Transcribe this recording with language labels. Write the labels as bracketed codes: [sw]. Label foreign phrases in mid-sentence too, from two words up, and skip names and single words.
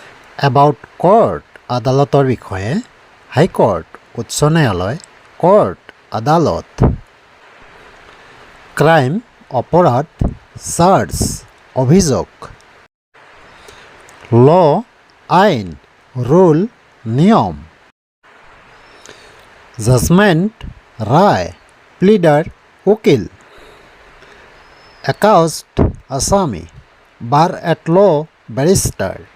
[en] About court [as] আদালতৰ বিষয়ে [en] High Court [as] উচ্চ ন্যায়ালয় কোর্ট আদালত ক্রাইম অপরাধ চার্জ অভিযোগ ল আইন রুল নিয়ম জাজমেন্ট রায় প্লিডার উকিল অ্যাকাউস্ট আসামি [en] bar at law [as] ব্যারিস্টার